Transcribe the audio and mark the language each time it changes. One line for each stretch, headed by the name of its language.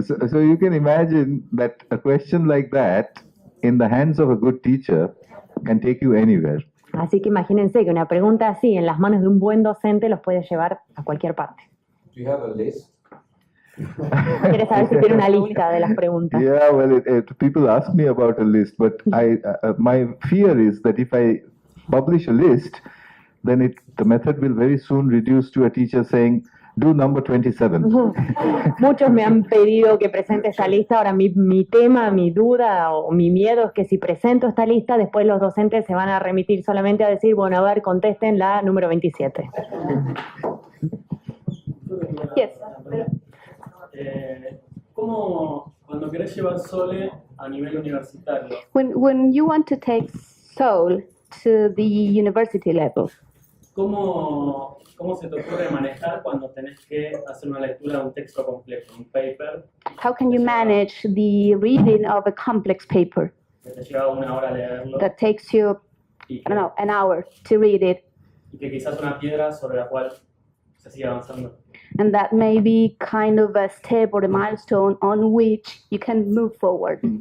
English: So you can imagine that a question like that in the hands of a good teacher can take you anywhere.
Spanish: Así que imagínense que una pregunta así en las manos de un buen docente los puede llevar a cualquier parte.
English: Do you have a list?
Spanish: ¿Quieres saber si tiene una lista de las preguntas?
English: Yeah, well, people ask me about a list, but my fear is that if I publish a list, then the method will very soon reduce to a teacher saying, do number 27.
Spanish: Muchos me han pedido que presente esta lista. Ahora mi tema, mi duda o mi miedo es que si presento esta lista, después los docentes se van a remitir solamente a decir, bueno, a ver, contesten la número 27.
English: Yes.
Spanish: ¿Cómo, cuando querés llevar SOLE a nivel universitario?
English: When you want to take SOLE to the university level,
Spanish: ¿Cómo se te ocurre manejar cuando tenés que hacer una lectura de un texto complejo, un paper?
English: how can you manage the reading of a complex paper
Spanish: Que te lleva una hora leerlo
English: that takes you,
Spanish: y
English: I don't know, an hour to read it,
Spanish: y que quizás una piedra sobre la cual se sigue avanzando?
English: and that may be kind of a step or a milestone on which you can move forward?